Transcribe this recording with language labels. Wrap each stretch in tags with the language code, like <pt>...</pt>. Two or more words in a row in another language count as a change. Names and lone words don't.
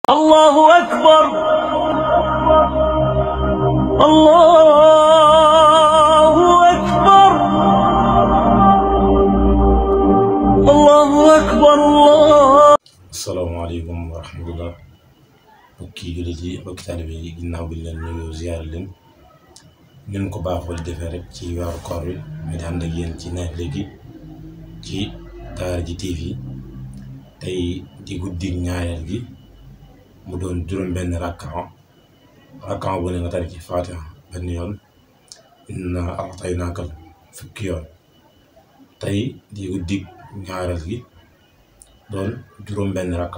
<ar>الله أكبر الله أكبر الله أكبر الله. السلام عليكم ورحمة الله.</ar> <wo>mbokki jullit yi mbokki taalibe yi ginnaaw bi leen nuyu ziyaar leen nin ko baaxoo di defee rek ci weeru koor wi ñu di ànd ak yéen ci naafila gi ci Daara J TV tey di guddi ñaareel gi mu doon juróom-benn rakkaa bu ne nga tari ci Faatiha benn yoon</wo> <ar>إنا أعطيناك</ar> <wo>fukki yoon tey di guddi ñaareel gi doon juróom-benn</wo>